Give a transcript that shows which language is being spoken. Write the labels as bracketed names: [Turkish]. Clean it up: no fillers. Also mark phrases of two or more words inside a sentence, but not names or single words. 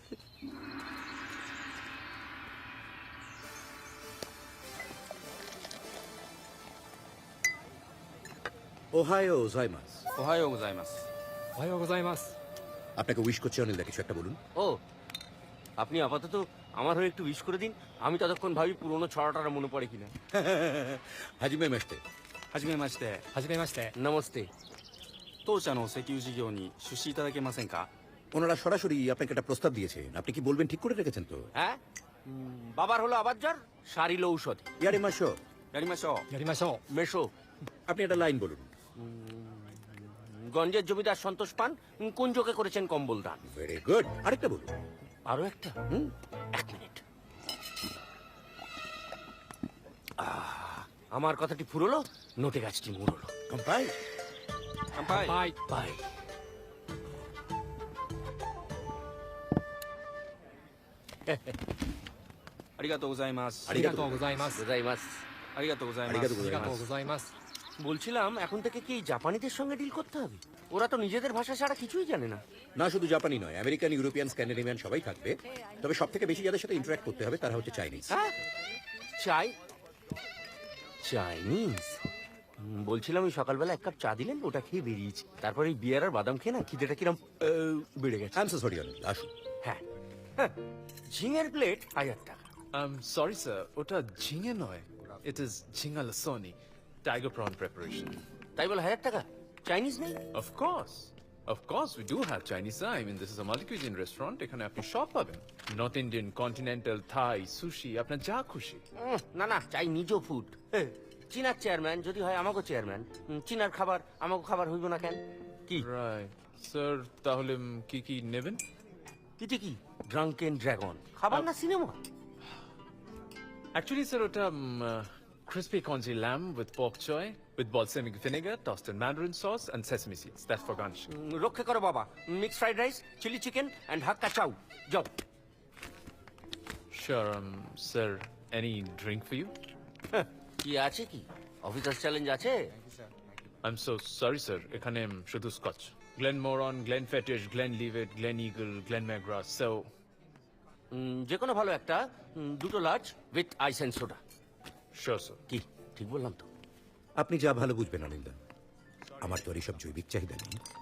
[Japanese] おはよう ございますおはよう ございます おはよう ございます [Bangla] আপনাকে উইশ করছে অনিলদা কিছু একটা বলুন ও আপনি আপাতত আমার হয়ে একটু উইশ করে দিন আমি ততক্ষণ ভাবি পুরোনো ছড়াটা মনে পড়ে কিনা [Japanese] はじめ ましてはじめましてはじめまして [Bangla] নমস্তে [Japanese] 当社の石油事業に出資いただけませんか [Bangla] ওনারা সরাসরি আপনাকে একটা প্রস্তাব দিয়েছেন আপনি কি বলবেন ঠিক করে রেখেছেন তো হ্যাঁ বাবার হলো আবার জ্বর সারিল ঔষধ [Japanese] やり ましょうやりましょうやりましょう [Bangla] মেশো আপনি একটা লাইন বলুন গঞ্জের জমিদার সন্তোষ পান কুঞ্জকে করেছেন কম্বল দান [English] very good [Bangla] আরেকটা বলুন আরো একটা এক মিনিট আমার কথাটি ফুরলো নোটে গাছটি মুড়লো [Japanese] কম্পাই 乾杯 [English] bye bye [Japanese] ありがとうございますありがとうございますございますありがとうございますありがとうございますありがとうございます [Bangla] বলছিলাম এখন থেকে কি এই জাপানিদের সঙ্গে ডিল করতে হবে ওরা তো নিজেদের ভাষা ছাড়া কিছুই জানে না না শুধু জাপানি নয় আমেরিকান ইউরোপিয়ান স্ক্যান্ডিনেভিয়ান সবাই থাকবে তবে সব থেকে বেশি যাদের সাথে ইন্টারঅ্যাক্ট করতে হবে তারা হচ্ছে চাইনিজ হ্যাঁ চাইনিজ বলছিলাম ওই সকালবেলা এক কাপ চা দিলেন, ওটা খেয়ে বেরিয়েছি। তারপরে এই বিয়ার আর বাদাম খেয়ে না খিদেটা কিরম বেড়ে গেছে। [English] I am so sorry Anil, আসুন। [Bangla] হ্যাঁ হ্যাঁ, ঝিঙের প্লেট 1000 টাকা। [English] sorry sir, [Bangla] ওটা ঝিঙে নয়, [English] it is jhinga lasooni, tiger prawn preparation. [Bangla] তাই বলে 1000 টাকা? চাইনিজ নেই? [English] Of course, we do have Chinese. I mean, this is a multi-cuisine restaurant. [Bangla] এখানে আপনি সব পাবেন। [English] North Indian, continental, Thai, sushi, [Bangla] আপনার যা খুশি। না না, চাই নিজ ফুড। চীনার চেয়ারম্যান যদি হয় আমাকে চেয়ারম্যান, চীনার খাবার আমাকে খাবার হইব না কেন? কি [English] right sir, [Bangla] তাহলে কি কি নেবেন? এটা কি ড্রাঙ্কেন ড্রাগন খাবার না সিনেমা? [English] Actually, sir, [Bangla] ওটা [English] crispy congee lamb with pork choy, with balsamic vinegar, tossed in mandarin sauce, and sesame seeds. That's for garnish. [Bangla] রক্ষে করো বাবা। [English] mixed fried rice, chili chicken and Hakka chow. [Bangla] যাও। [English] Sure, sir, any drink for you? [Bangla] কি আছে কি? অফিসার চ্যালেঞ্জ আছে? [English] I'm so sorry, sir. [Bangla] এখানে শুধু scotch. [English] Glenmorangie, Glenfiddich, Glenlivet, Gleneagle, Glenmagrass. So, [Bangla] যে কোনো ভালো একটা, দুটো [English] large with ice and soda. sure, sir. [Bangla] কি ঠিক বললাম তো? আপনি যা ভালো বুঝবেন অনিন্দা, আমার তো আর এইসব জৈবিক চাহিদা নেই।